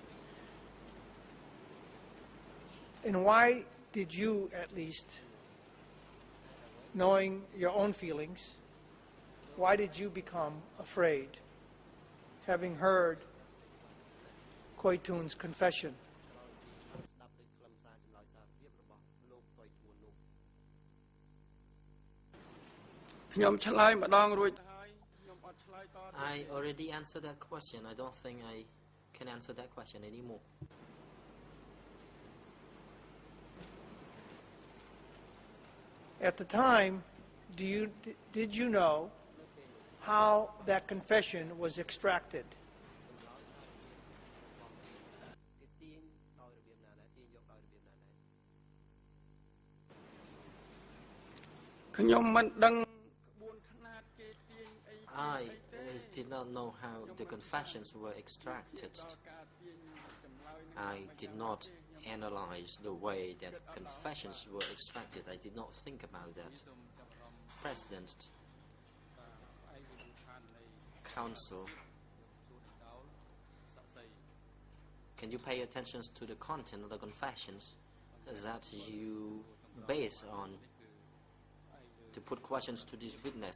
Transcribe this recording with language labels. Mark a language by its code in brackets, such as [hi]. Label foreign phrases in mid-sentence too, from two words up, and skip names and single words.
[en] And why did you, at least, knowing your own feelings, why did you become afraid, having heard Koi Toon's confession? [km] ស្ដាប់ដូចខ្លឹមសារចម្លើយសារភាពរបស់លោកកុយធួននោះ ខ្ញុំឆ្លើយម្ដងរួចទៅហើយខ្ញុំអត់ឆ្លើយតទៅ [en] I already answered that question. I don't think I can answer that question anymore. At the time, did you know how that confession was extracted? [km] គេទាញដោយរបៀបណាដែរទាញយកដោយរបៀបណាដែរ ខ្ញុំមិនដឹងក្បួនខ្នាតគេទាញអី [en] I did not know how the confessions were extracted. [km] ដល់ការទាញចម្លើយនេះ [en] I did not analyze the way that confessions were extracted. I did not think about that. President, Council, can you pay attention to the content of the confessions that you base on to put questions to this witness?